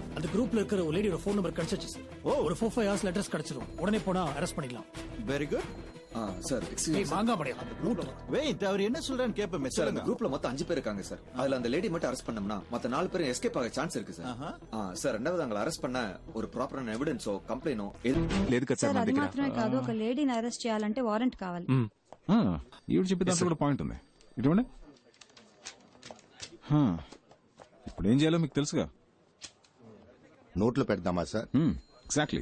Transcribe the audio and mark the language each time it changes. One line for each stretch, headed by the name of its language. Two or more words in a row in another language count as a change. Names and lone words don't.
Tamil: அந்த குரூப்ல இருக்கிற ஒரு லேடியோட ஃபோன் நம்பர் கிடைச்சிச்சு சார். ஒரு 4-5 ஹவர்ஸ்ல அட்ரஸ் கிடைச்சிரும். உடனே போனா அரெஸ்ட் பண்ணிடலாம்.
English: very good. sir excuse
Tamil: மாங்காமடி வெயிட், அவர் என்ன சொல்றான்னு கேப்பமே சார். அந்த குரூப்ல மொத்தம் 5 பேர் இருக்காங்க சார். அதுல அந்த லேடி மட்டும் அரெஸ்ட் பண்ணோம்னா மத்த 4 பேரும் எஸ்கேப் ஆக சான்ஸ் இருக்கு சார். சார் ரெண்டாவது அவங்களை அரெஸ்ட் பண்ண ஒரு ப்ராப்பரான
Telugu: ఎవిడెన్సో కంప్లైనో లేదు కదా సార్ సార్ మన అది దగ్గర. మాత్రమే కాదు, ఒక లేడీని అరెస్ట్ చేయాలంటే వారెంట్ కావాలి. ఈవిడ చెప్పే దాంట్లో కూడా పాయింట్ ఉంది. ఇటువంటి ఇప్పుడు ఏం చేయాలో మీకు తెలుసుగా. నోట్లో పెడదామా సార్? ఎగ్జాక్ట్లీ.